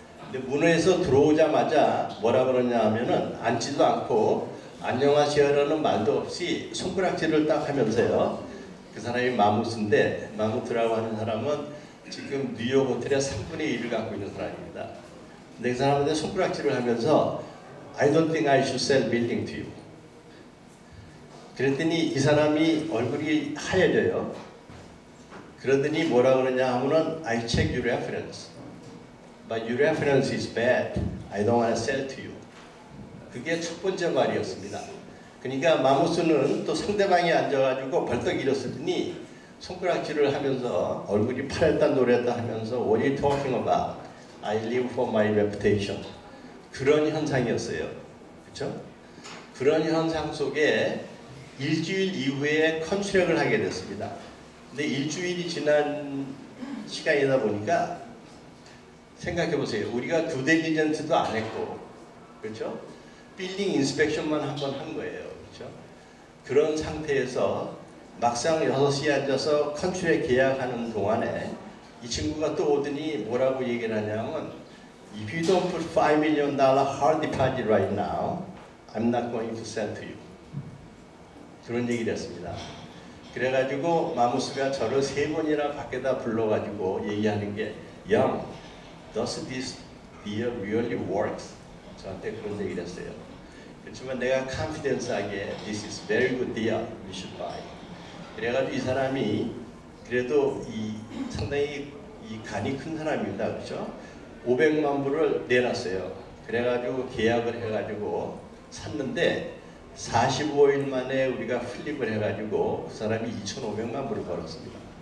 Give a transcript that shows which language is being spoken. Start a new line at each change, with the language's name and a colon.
Korean: 근데 문에서 들어오자마자 뭐라 그러냐 하면은 앉지도 않고 안녕하세요라는 말도 없이 손가락질을 딱 하면서요. 그 사람이 마무스인데 마무트라고 하는 사람은 지금 뉴욕 호텔의 3분의 1을 갖고 있는 사람입니다. 근데 그 사람한테 손가락질을 하면서
English: I don't think I should sell building to you.
Korean: 그랬더니 이 사람이 얼굴이 하얘져요. 그러더니 뭐라 그러냐 하면은
English: I check your reference. But your reference is bad. I don't want to sell to you.
Korean: 그게 첫 번째 말이었습니다. 그러니까 마무스는 또 상대방이 앉아가지고 벌떡 일었으니 손가락질을 하면서 얼굴이 파랬다 노랬다 하면서
English: What are you talking about? I live for my reputation.
Korean: 그런 현상이었어요. 그렇죠? 그런 현상 속에 일주일 이후에 컨트랙을 하게 됐습니다. 근데 일주일이 지난 시간이다 보니까 생각해 보세요. 우리가 두 딜리전트도 안 했고, 그렇죠? 빌딩 인스펙션만 한번 한 거예요. 그렇죠? 그런 상태에서 막상 6시에 앉아서 컨트랙 계약하는 동안에 이 친구가 또 오더니 뭐라고 얘기를 하냐면
English: If you don't put $5 million hard deposit right now, I'm not going to sell to you.
Korean: 그런 얘기를 했습니다. 그래가지고 마무스가 저를 3번이나 밖에다 불러가지고 얘기하는 게
English: Young, does this deal really works?
Korean: 저한테 그런 얘기를 했어요. 그렇지만 내가 컨피던스하게
English: This is very good deal, you should buy.
Korean: 그래가지고 이 사람이 그래도 상당히 간이 큰 사람입니다. 그렇죠? 500만 불을 내놨어요. 그래가지고 계약을 해가지고 샀는데 45일 만에 우리가 플립을 해가지고 그 사람이 2,500만 불을 벌었습니다.